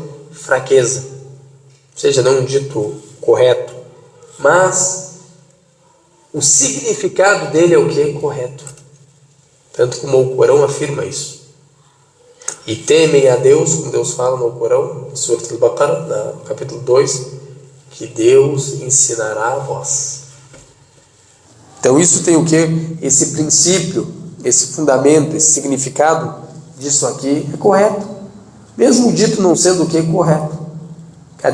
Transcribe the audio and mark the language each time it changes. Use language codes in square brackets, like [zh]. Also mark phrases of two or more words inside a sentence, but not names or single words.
[pt] Fraqueza. Ou seja, não um dito correto. Mas o significado dele é o que? Correto. Tanto como o Corão afirma isso. E temem a Deus, como Deus fala no Corão, Surat al-Baqarah, no capítulo 2, que Deus ensinará a vós. Então isso tem o que? Esse princípio, esse fundamento, esse significado disso aqui é correto. Mesmo o dito não sendo o que? Correto.